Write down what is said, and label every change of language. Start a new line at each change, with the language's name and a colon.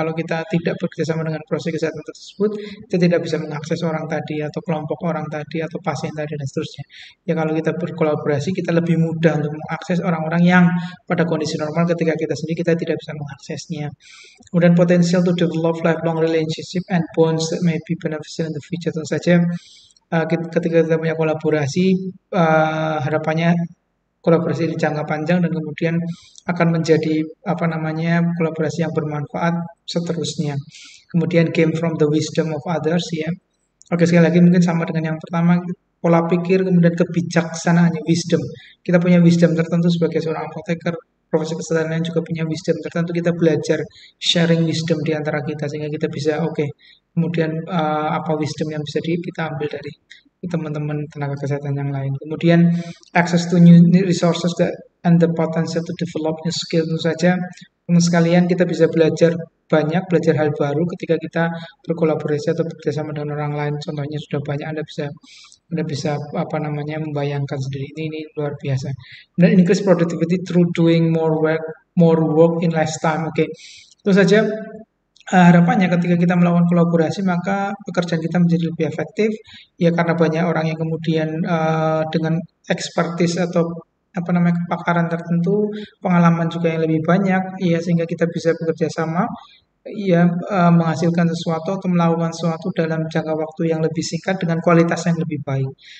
Indonesian: Kalau kita tidak bekerjasama dengan profesi kesehatan tersebut, kita tidak bisa mengakses orang tadi atau kelompok orang tadi atau pasien tadi dan seterusnya. Ya kalau kita berkolaborasi, kita lebih mudah untuk mengakses orang-orang yang pada kondisi normal ketika kita sendiri kita tidak bisa mengaksesnya. Kemudian potensial
English: to develop lifelong relationship and bonds that may be beneficial in the future.
Indonesian: Tentu saja ketika kita punya kolaborasi, harapannya kolaborasi di jangka panjang dan kemudian akan menjadi kolaborasi yang bermanfaat seterusnya. Kemudian
English: gain from the wisdom of others
Indonesian: ya. Oke, sekali lagi mungkin sama dengan yang pertama, pola pikir, kemudian kebijaksanaan, wisdom. Kita punya wisdom tertentu sebagai seorang apoteker, profesi kesehatan lain juga punya wisdom tertentu. Kita belajar sharing wisdom di antara kita sehingga kita bisa kemudian apa wisdom yang bisa kita ambil dari teman-teman tenaga kesehatan yang lain. Kemudian
English: access to new resources and the potential to develop new skill.
Indonesian: Tentu saja teman sekalian, kita bisa belajar belajar hal baru ketika kita berkolaborasi atau bekerjasama dengan orang lain. Contohnya sudah banyak, Anda bisa membayangkan sendiri. Ini luar biasa. Dan
English: increase productivity through doing more work in less time.
Indonesian: Itu saja harapannya ketika kita melakukan kolaborasi, maka pekerjaan kita menjadi lebih efektif ya, karena banyak orang yang kemudian dengan expertise atau kepakaran tertentu, pengalaman juga yang lebih banyak ya, sehingga kita bisa bekerja sama ya, menghasilkan sesuatu atau melakukan sesuatu dalam jangka waktu yang lebih singkat dengan kualitas yang lebih baik.